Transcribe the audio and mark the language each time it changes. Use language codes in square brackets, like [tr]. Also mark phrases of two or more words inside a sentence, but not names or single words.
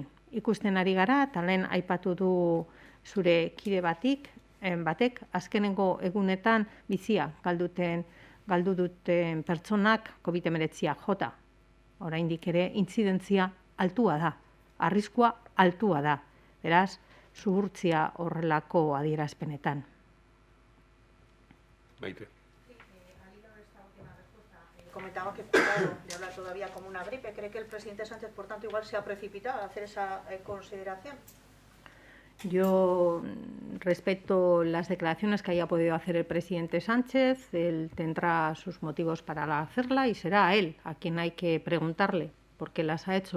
[eu] Ikusten ari gara, eta lehen aipatu du zure kide batek, azkenengo egunetan bizia galdu duten pertsonak COVID-19 jota. Oraindik ere intzidentzia altua da, arriskua altua da. Beraz, zuhurtzia horrelako adierazpenetan. Baite. [es] Comentaba que claro, le habla todavía como una gripe. ¿Cree que el presidente Sánchez, por tanto, igual se ha precipitado a hacer esa consideración? Yo respeto las declaraciones que haya podido hacer el presidente Sánchez. Él tendrá sus motivos para hacerla y será a él a quien hay que preguntarle por qué las ha hecho.